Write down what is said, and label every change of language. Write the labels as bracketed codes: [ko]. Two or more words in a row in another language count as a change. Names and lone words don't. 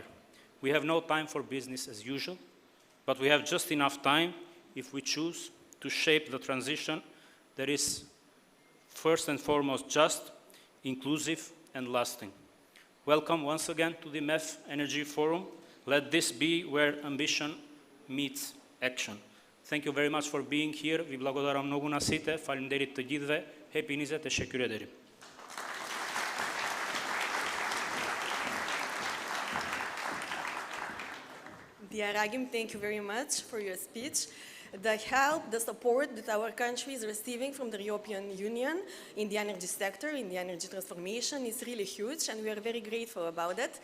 [en] We have no time for business as usual, but we have just enough time if we choose to shape the transition that is first and foremost just, inclusive, and lasting. Welcome once again to the MEF Energy Forum. Let this be where ambition meets action. Thank you very much for being here. [mk] Vi благодарам многу на сите. [sq] Фалемнделит të gjithëve. [en] Happy 24 deri. Dear Ragim, thank you very much for your speech. The help, the support that our country is receiving from the European Union in the energy sector, in the energy transformation, is really huge, and we are very grateful about it.